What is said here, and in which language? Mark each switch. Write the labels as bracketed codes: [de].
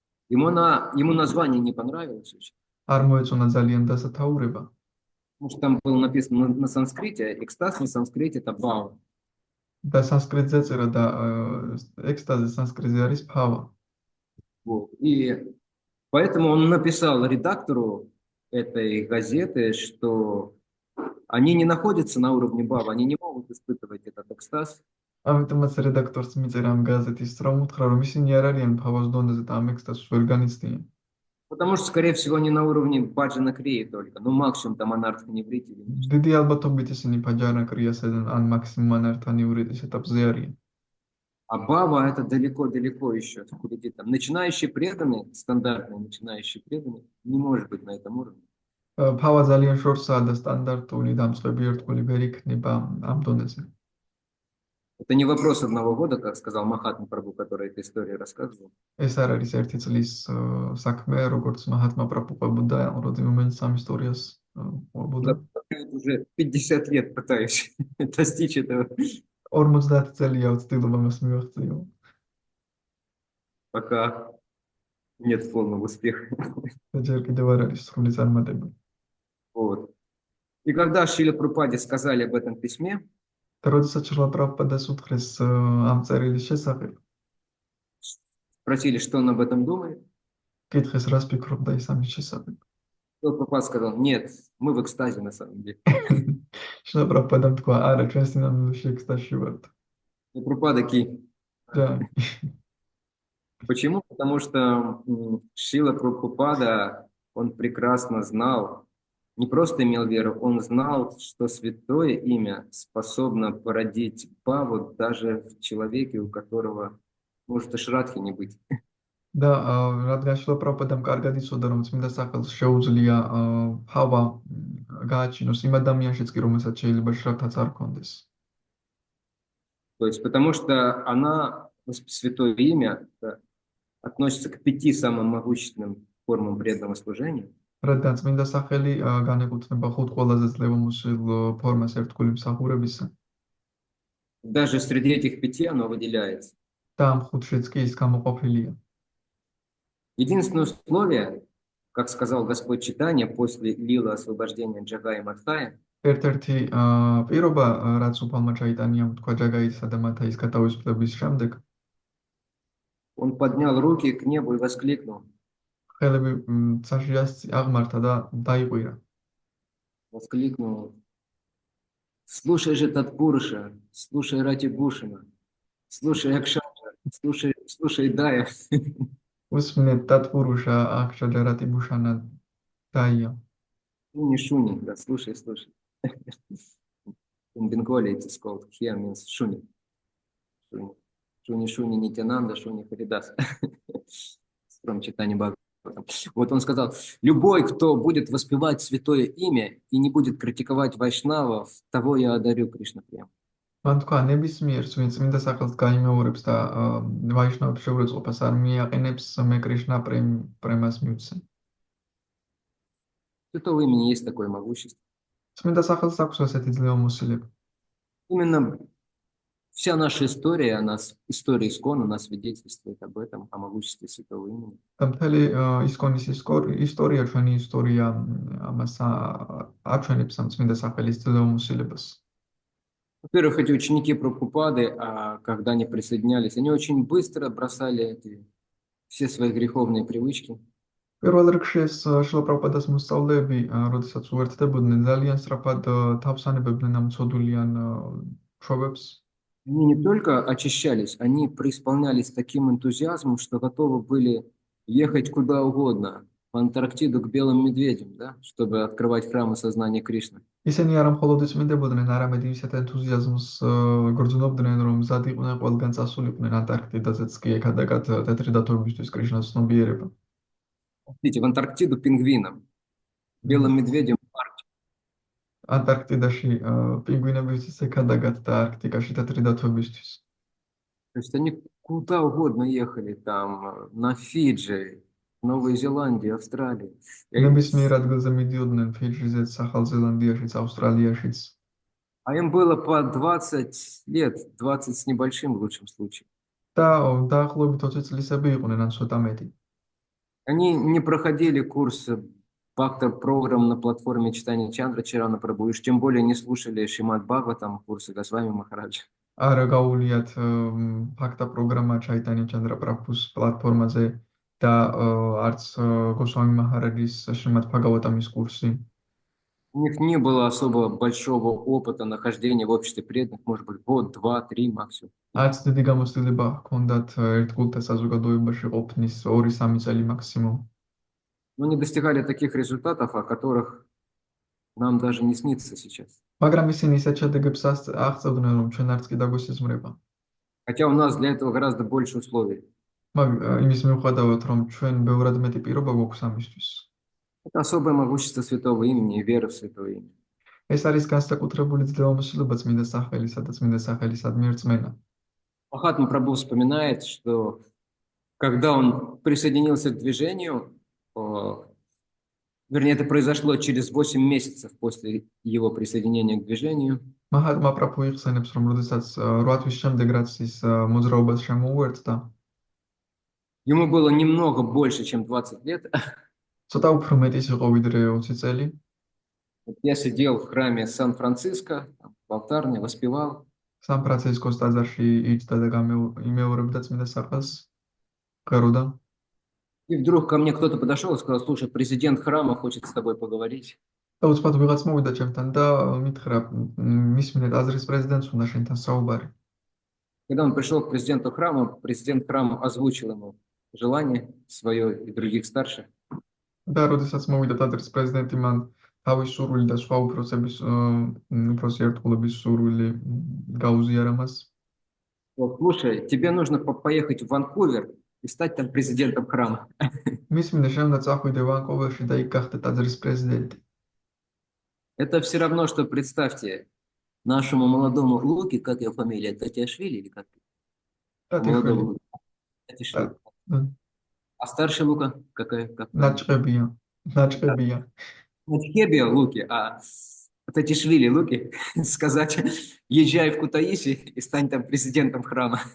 [ru] Ему название не понравилось очень. [ka] არ მოეწონა ძალიან დასათაურება. [ru] Потому что там было написано на санскрите, экстаз на санскрите это бхава. [ka] და სანსკრიტზე წერა და ექსტაზე სანსკრიტზე არის ფავა. [ru] Вот. И поэтому он написал редактору этой газеты, что они не находятся на уровне бхава, они не могут испытывать этот экстаз. [ka] ამიტომაც რედაქტორს მიწერა ამ გაზეთის, რომ უთხრა, რომ ისინი არ არიან ფავას დონეზე და ამ ექსტაზს ვერ განიცდიან. [ru] Потому что, скорее всего, они на уровне баджана крии только. Ну, максимум там анарха неврити или нечто. [ka] დიდი ალბათობით ისინი ფაჯანა კრიასთან ან მაქსიმუმ ანართან ივრიტის ეტაპზე არიან. [ru] А бхава это далеко-далеко еще впереди. Там начинающий преданный, стандартный начинающий преданный, не может быть на этом уровне. [ka] ფავა ძალიან შორსაა და სტანდარტული დამწყები ერთგული ვერ იქნება ამ დონეზე. [ru] Это не вопрос одного года, как сказал Махатма Прабху, который эту историю рассказывал. [ka] ეს არ არის ერთი წლის საქმე, როგორც მაჰატმა პრაბჰუპადა როდი მომენტს ამ ისტორიას ყვებოდა. [ru] Уже 50 лет пытаюсь достичь этого. [ka] 50 წელია ვცდილობ ამას მივაღწიო. [ru] Пока нет полного успеха. [ka] და ჯერ კიდევ არ არის სრული წარმატება. [ru] Вот. И когда Шриле Прабхупаде сказали об этом письме, [ka] და როდესაც შრილა პრაბჰუპადას უთხრეს ამ წერილის შესახებ, [ru] спросили, что он об этом думает, [ka] კითხეს რას ფიქრობდა ის ამის შესახებ. [ru] Шрила Прабхупада сказал: нет, мы в экстазе на самом деле. [ka] შრილა პრაბჰუპადამ თქვა, არა, ჩვენ სინამდვილეში ექსტაზში ვართ. [ru] И Прабхупада ки. [ka] და [ru] Почему? Потому что Шрила Прабхупада, он прекрасно знал, не просто имел веру, он знал, что святое имя способно породить бхаву даже в человеке, у которого может и шрадхи не быть. [ka] და რადგან შრილა პრაბჰუპადამ კარგად იცოდა, რომ წმინდა სახელს შეუძლია ფავა გააჩინოს იმ ადამიანშიც კი, რომელსაც შეიძლება შრადაც არ ქონდეს. [ru] То есть потому что она, святое имя, относится к 5 самым могущественным формам преданного служения. [ka] რადგან წმინდა სახელი განეკუთვნება 5 ყველაზე ძლევამოსილ ფორმას ერთგული მსახურებისა. [ru] Даже среди этих 5 оно выделяется. [ka] და ამ 5-შიც კი ის გამოყოფილია. [ru] Единственное условие, как сказал Господь Чайтанья после лилы освобождения Джагая и Мадхая, [ka] ერთ-ერთი პირობა, რაც უფალმა ჩაიტანიამ თქვა ჯაგაისა და მათაის გადავისვლების შემდეგ, [ru] Он поднял руки к небу и воскликнул. [ka] ხელები ცაში აღმართა და დაიყვირა. [ru] Воскликнул. Слушай же Татпуруша, слушай Ратибушина, слушай Акшаша, слушай Дая. [ka] უსმინეთ დათბურუშა აქშა ჯარატი ბუშანა დაია. [ru] Шуни, да, слушай. [en] In Bengali it is called here means Шуни. [ru] Шуни Нитянанда, Шуни Харидас. [en] From [ru] читания Бхагаватам. Вот он сказал, любой, кто будет воспевать святое имя и не будет критиковать вайшнавов, того я одарю Кришна прям. [ka] მან თქვა ნებისმიერს ვინც წმინდა სახელს გაიმეორებს და ვაიშნავებს შეურაცხყოფას არ მიაყენებს მე კრიშნა პრემას მივცე. [ru] Святого имени есть такое могущество. [ka] წმინდა სახელს აქვს ასეთი ძლევამოსილება. [ru] Именно вся наша история, история Искона нас свидетельствует об этом, о могуществе святого имени. [ka] და მთელი ისკონის ისტორია, ჩვენი ისტორია ამას აჩვენებს ამ წმინდა სახელის ძლევამოსილებას. [ru] Во-первых, эти ученики Прабхупады, когда они присоединялись, они очень быстро бросали все свои греховные привычки. [ka] პირველ რიგში ეს შილა პრაბჰუპადას მოსწავლეები, როდესაც უერთდებოდნენ, ძალიან სწრაფად თავსანებებდნენ ამ ცოდულიან ჩვევებს. [ru] Они не только очищались, они преисполнялись таким энтузиазмом, что готовы были ехать куда угодно, в Антарктиду к белым медведям, да, чтобы открывать храмы сознания Кришны. [ka] ისინი არა მხოლოდ იწმინდებოდნენ, არამედ ისეთ ენთუზიაზმს გრძნობდნენ, რომ მზად იყვნენ ყველგან წასულიყვნენ ანტარქტიდაზეც კი ეკადაგათ თეთრი დათვებისთვის კრიშნას ცნობიერება. [ru] Видите, в Антарктиду пингвинам, белым медведям в Арктику. [ka] ანტარქტიდაში პინგვინებისთვის ეკადაგათ და არქტიკაში თეთრი დათვებისთვის. [ru] То есть они куда угодно ехали, там, на Фиджи, Новой Зеландии, Австралии. [ka] ნებისმიერ ადგილზე მიდიოდნენ ფიჯიზეც, ახალ ზელანდიაშიც, ავსტრალიაშიც. [ru] А им было по 20 лет, 20 с небольшим в лучшем случае. [ka] და დაახლოებით 20 წლისები იყვნენ, ან ცოტა მეტი. [ru] Они не проходили курс программ на платформе читания Чандра Чарана Прабху, и уж тем более не слушали Шримад Бхагаватам, курсы Госвами Махараджа. [ka] არა გაუვლიათ ფაქტა პროგრამა ჩაიტანია ჩანდრა პრაბჰუს პლატფორმაზე და არც გოსვამი მაჰარაჯის შრიმად ბჰაგავატამის კურსი. [ru] У них не было особо большого опыта нахождения в обществе преданных, может быть, год, два, три максимум. [ka] არც დიდი გამოცდილება ჰქონდათ ერთგულთა საზოგადოებაში ყოფნის 2-3 წელი მაქსიმუმ. [ru] Но они достигали таких результатов, о которых нам даже не снится сейчас. [ka] მაგრამ ისინი ისეთ შედეგებს აღწევდნენ, რომ ჩვენ არც კი დაგვესიზმრება. [ru] Хотя у нас для этого гораздо больше условий. [ka] იმის მიუხედავად, რომ ჩვენ ბევრად მეტი პირობა გვაქვს ამისთვის. [ru] Это особое могущество святого имени и вера в святое имя. [ka] ეს არის განსაკუთრებული ძლევამოსილება წმინდა სახელისა და წმინდა სახელისადმი რწმენა. [ru] Махатма Прабху вспоминает, что когда он присоединился к движению, вернее, это произошло через 8 месяцев после его присоединения к движению. [ka] მაჰატმა პრაბჰუ იხსენებს, რომ როდესაც 8 თვის შემდეგ რაც ის მოძრაობას შემოუერთდა, [ru] ему было немного больше, чем 20 лет. [ka] ცოტა უფრო მეტის იყო ვიდრე 20 წელი. [ru] Я сидел в храме Сан-Франциско, в алтарне, воспевал. [ka] სან-ფრანცისკოს ტაძარში იჯდა და იმეორებდა წმინდა სახელს, ღეროდა. [ru] И вдруг ко мне кто-то подошел и сказал: слушай, президент храма хочет с тобой поговорить. [ka] და უცბად ვიღაც მოვიდა ჩემთან და მითხრა, მისმინე ტაძრის პრეზიდენტს უნდა შენთან საუბარი. [ru] Когда он пришел к президенту храма, президент храма озвучил ему желание свое и других старших. [ka] და როდესაც მოვიდა ტაძრის პრეზიდენტი, მან თავის სურვილი და სხვა უფროსი ერთგულების სურვილი გაუზიარა მას. [ru] Слушай, тебе нужно поехать в Ванкувер и стать там президентом храма. [ka] მისმინე შენ უნდა წახვიდე ვანკუვერში და იქ гахте ტაძრის პრეზიდენტი. [ru] Это все равно, что представьте нашему молодому Луке, как его фамилия, Татьяшвили или как? Молодому Татьяшвили. А старший Лука какая? Начебия. Начебия Луки, а Татьяшвили Луки сказать: езжай в Кутаиси и стань там президентом храма.